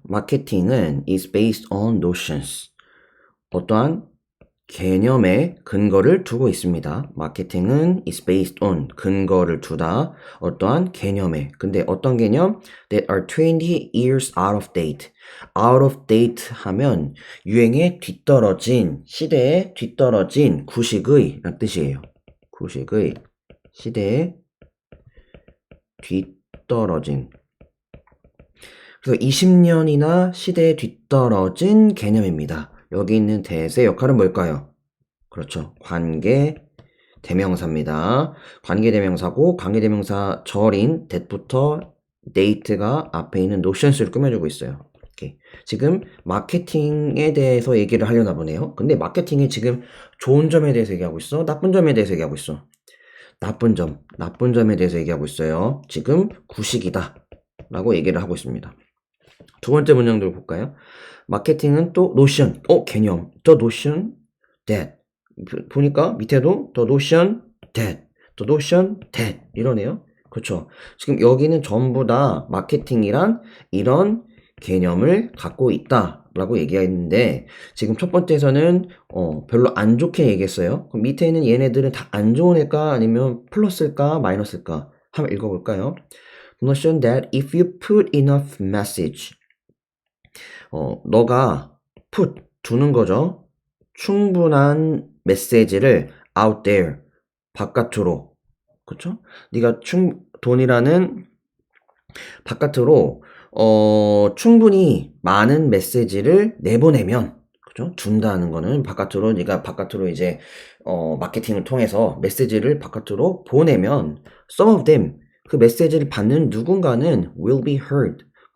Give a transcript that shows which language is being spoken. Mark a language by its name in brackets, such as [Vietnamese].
[Korean] 마케팅은 [English] is based on notions. [Korean] 어떠한 개념의 근거를 두고 있습니다. 마케팅은 [English] is based on [Korean] 근거를 두다. 어떠한 개념에. 근데 어떤 개념? [English] That are 20 years out of date. [Korean] out of date 하면 유행에 뒤떨어진, 시대에 뒤떨어진 구식의 라는 뜻이에요. 구식의, 시대에 뒤떨어진. 그래서 20년이나 시대에 뒤떨어진 개념입니다. 여기 있는 that의 역할은 뭘까요? 그렇죠. 관계 대명사입니다. 관계 대명사고 관계 대명사 절인 that부터 date가 앞에 있는 notions를 꾸며주고 있어요. 이렇게. 지금 마케팅에 대해서 얘기를 하려나 보네요. 근데 마케팅이 지금 좋은 점에 대해서 얘기하고 있어? 나쁜 점에 대해서 얘기하고 있어? 나쁜 점에 대해서 얘기하고 있어요. 지금 구식이다 라고 얘기를 하고 있습니다. 두 번째 문장들 볼까요? 마케팅은 또 notion, 개념, [English] the notion that. [Korean] 보니까 밑에도 [English] the notion that, the notion that [Korean] 이러네요. 그렇죠. 지금 여기는 전부 다 마케팅이란 이런 개념을 갖고 있다라고 얘기했는데 지금 첫 번째에서는 별로 안 좋게 얘기했어요. 그럼 밑에 있는 얘네들은 다 안 좋은 애일까 아니면 플러스일까 마이너스일까 한번 읽어볼까요? [English] Notion that if you put enough message, [Korean] 너가 put 두는 거죠. 충분한 메시지를 [English] out there [Korean] 바깥으로, 그렇죠? 네가 돈이라는 바깥으로 충분히 많은 메시지를 내보내면, 그렇죠? 준다는 거는 바깥으로 네가 바깥으로 이제 마케팅을 통해서 메시지를 바깥으로 보내면 [English] some of them [Korean] 그 메시지를 받는 누군가는 [English] will be heard.